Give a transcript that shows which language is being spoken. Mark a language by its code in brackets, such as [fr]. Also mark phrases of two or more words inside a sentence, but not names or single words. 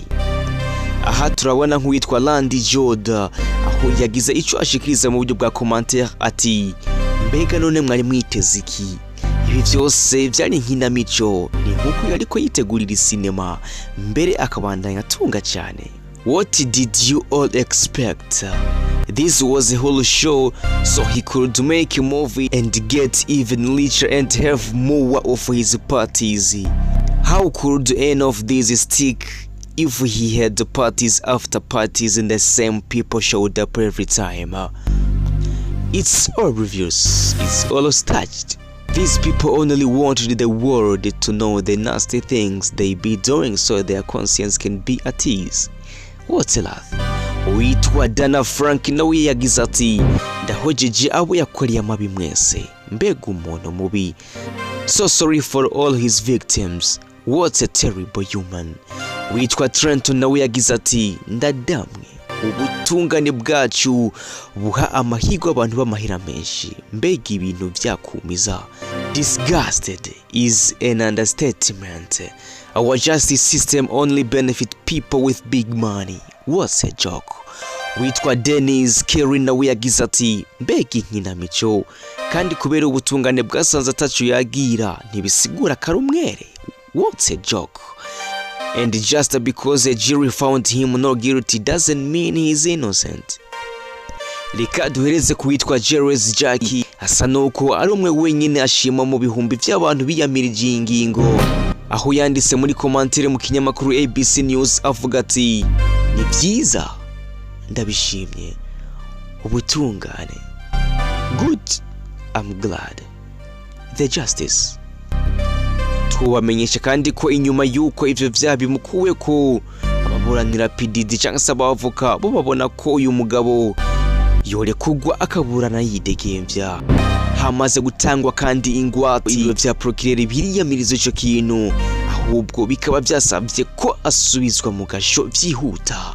[rn] Aha turabona nk'uwitwa Randy Joda aho yagize ico ashikiriza mu buryo bwa commentaire ati: mbega none mwari mwiteze iki? Ibi vyose vyari nkinamico, ni nkuko yariko yitegurira sinema mbere akabandanya atunga cyane. [en] What did you all expect? This was a whole show so he could make a movie and get even richer and have more of his parties. How could any of this stick if he had parties after parties and the same people showed up every time? It's all reviews, it's all staged. These people only wanted the world to know the nasty things they be doing so their conscience can be at ease. What a laugh. [rn] Uitwa Dana Frank nawe yagize ati: ndahojeje abo yakoreye amabi mwese, mbega umuntu mubi. [en] So sorry for all his victims. What a terrible human. [rn] Uitwa Trenton nawe yagize ati: ndadamwe ubutungane bwacu buha amahirwe abantu b'amahera menshi. Mbega ibintu byakumiza. [en] Disgusted is an understatement. Our justice system only benefit people with big money. What's a joke? [rn] Witwa Dennis Kerry nawe yagize ati mbega inkinamico kandi kubera ubutungane bwasanze atacu yagira ntibisigura karumwere. [en] What's a joke? And just because a jury found him not guilty doesn't mean he is innocent. [rn] Reka duhereze kuwitwa Jerez Jackie asa nuko ari umwe wenyine ashima mu bihumbi by'abantu biyamirije iyi ngingo, aho yanditse muri komantire mu kinyamakuru ABC News avuga ati ni byiza ndabishimye ubutungane. [en] Good, I'm glad. The justice. [rn] Twabamenyesha kandi ko inyuma yuko ivyo vyaha bimukuwe ko ababuranira PDD cyangwa se abavoka bo babona ko uyu mugabo yore kugwa akaburana yidegemvya. Hamaze gutangwa kandi ingwate ibyo vya procureur biriyamiriza ico kintu, ahubwo bikaba byasabye ko asubizwa mu gasho vyihuta.